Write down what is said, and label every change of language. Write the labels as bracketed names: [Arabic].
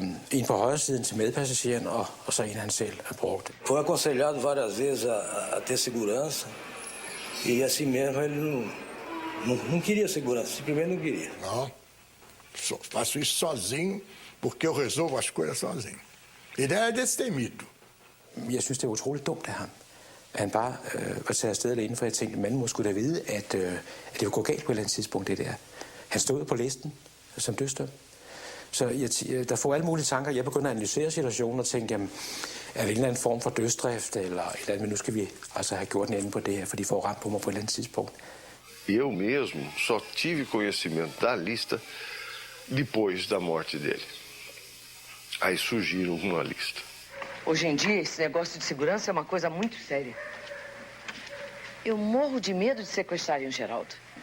[Danish] En på højre siden til medpassageren, og så en han selv brugte. [Portuguese] Foi aconselhado várias vezes a ter segurança, e assim mesmo ele não queria segurança, simplesmente não queria. Não, faço isso sozinho, porque eu resolvo as coisas sozinho. Ele er destemido. [Danish] Jeg synes, det er utroligt dumt af ham. Han bare var taget afsted alene, for jeg tænkte, manden må skulle da vide, at det ville gå galt på et eller andet tidspunkt, det der. Han stod på listen som dødsdømt. Så der får alle mulige tanker. Jeg begynder at analysere situationen og tænke, jamen, er det en eller anden form for dødsdrift, eller et eller andet, men nu skal vi altså have gjort en ende på det her, for de får ramt på mig på et eller andet tidspunkt. [Portuguese] Eu mesmo só tive conhecimento da lista depois da morte dele. Aí surgiram uma lista. Hoje em dia, esse negócio de segurança é uma coisa muito séria. Eu morro de medo de sequestrarem o Geraldo.